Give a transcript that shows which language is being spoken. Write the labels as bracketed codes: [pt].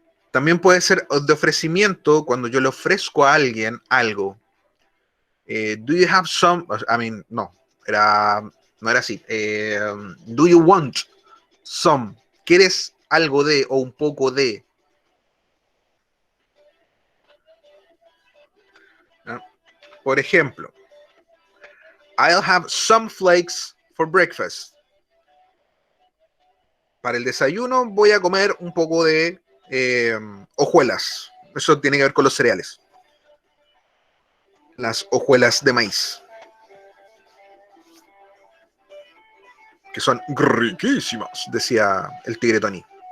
[es] También puede ser de ofrecimiento cuando yo le ofrezco a alguien algo. [en] Do you have some? I mean, [es] no, no era así. [en] Do you want some? [es] ¿Quieres algo de o un poco de? ¿No? Por ejemplo, [en] I'll have some flakes for breakfast. [es] Para el desayuno voy a comer un poco de hojuelas. Eso tiene que ver con los cereales. Las hojuelas de maíz. Que son riquísimas, decía el tigre Tony.